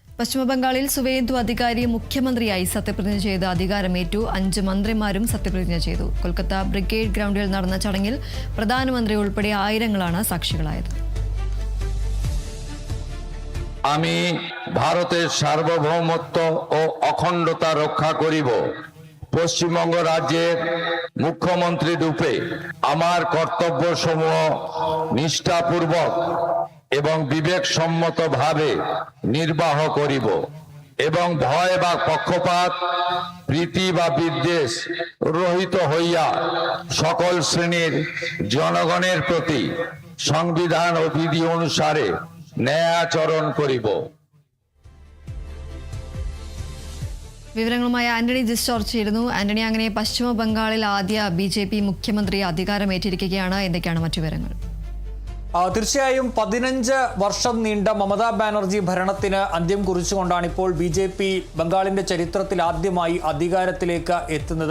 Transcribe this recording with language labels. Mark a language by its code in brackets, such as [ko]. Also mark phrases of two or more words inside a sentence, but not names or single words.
[ml] പശ്ചിമബംഗാളിൽ സുവേന്ദു അധികാരി മുഖ്യമന്ത്രിയായി സത്യപ്രതിജ്ഞ ചെയ്ത് അധികാരമേറ്റു. 5 മന്ത്രിമാരും സത്യപ്രതിജ്ഞ ചെയ്തു. കൊൽക്കത്ത ബ്രിഗേഡ് ഗ്രൗണ്ടിൽ നടന്ന ചടങ്ങിൽ പ്രധാനമന്ത്രി ഉൾപ്പെടെ ആയിരങ്ങളാണ് സാക്ഷികളായത്. [bn] আমি ভারতের সার্বভৌমত্ব ও অখণ্ডতা রক্ষা করিব। পশ্চিমবঙ্গ রাজ্যের মুখ্যমন্ত্রী রূপে আমার কর্তব্যসমূহ নিষ্ঠাপূর্বক এবং বিবেকসম্মতভাবে নির্বাহ করিব এবং ভয় বা পক্ষপাত প্রীতি বা বিদ্বেষ রহিত হইয়া সকল শ্রেণীর জনগণের প্রতি সংবিধান ও বিধি অনুসারে ന്യായാചരണം করিব. [ml] വിവരങ്ങളുമായി ആന്റണി ജിസ്റ്റോർ ചേരുന്നു. ആന്റണി, അങ്ങനെ പശ്ചിമ ബംഗാളിൽ ആദ്യ BJP മുഖ്യമന്ത്രി അധികാരമേറ്റിരിക്കുകയാണ്. എന്തൊക്കെയാണ് മറ്റു വിവരങ്ങൾ? തീർച്ചയായും 15 വർഷം നീണ്ട മമതാ ബാനർജി ഭരണത്തിന് അന്ത്യം കുറിച്ചുകൊണ്ടാണ് ഇപ്പോൾ BJP ബംഗാളിന്റെ ചരിത്രത്തിൽ ആദ്യമായി അധികാരത്തിലേക്ക് എത്തുന്നത്.